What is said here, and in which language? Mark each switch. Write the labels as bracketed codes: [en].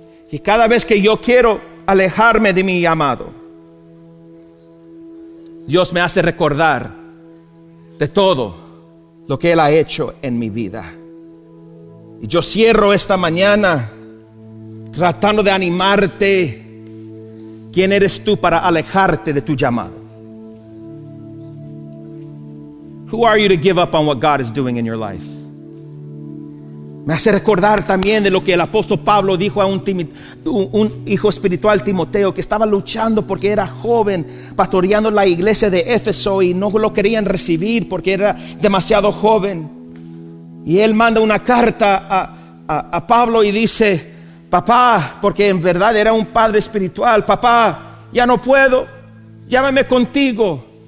[es] Y cada vez que yo quiero alejarme de mi llamado, Dios me hace recordar de todo lo que Él ha hecho en mi vida. Y yo cierro esta mañana tratando de animarte. ¿Quién eres tú para alejarte de tu llamado? [en] Who are you to give up on what God is doing in your life? [es] Me hace recordar también de lo que el apóstol Pablo dijo a un hijo espiritual, Timoteo, que estaba luchando porque era joven, pastoreando la iglesia de Éfeso y no lo querían recibir porque era demasiado joven. Y él manda una carta a Pablo y dice: papá, porque en verdad era un padre espiritual, papá, ya no puedo, llámame contigo.